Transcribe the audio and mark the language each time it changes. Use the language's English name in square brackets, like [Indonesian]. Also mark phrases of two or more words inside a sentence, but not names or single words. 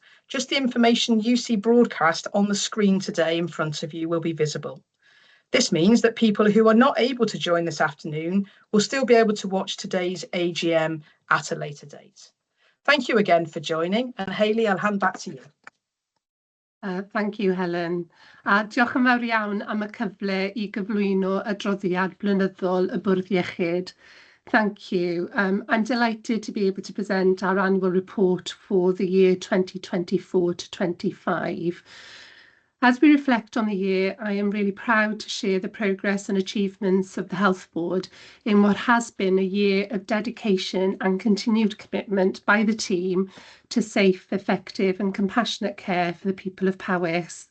[English] Just the information you see broadcast on the screen today in front of you will be visible. This means that people who are not able to join this afternoon will still be able to watch today's AGM at a later date. Thank you again for joining, and Hayley, I'll hand back to you. Thank you, Helen. [Welsh] A diolch yn fawr iawn am y cyfle I gyflwyno adroddiad blynyddol y Bwrdd Iechyd. [English] Thank you. I'm delighted to be able to present our annual report for the year 2024 to 25. As we reflect on the year, I am really proud to share the progress and achievements of the Health Board in what has been a year of dedication and continued commitment by the team to safe, effective and compassionate care for the people of Powys.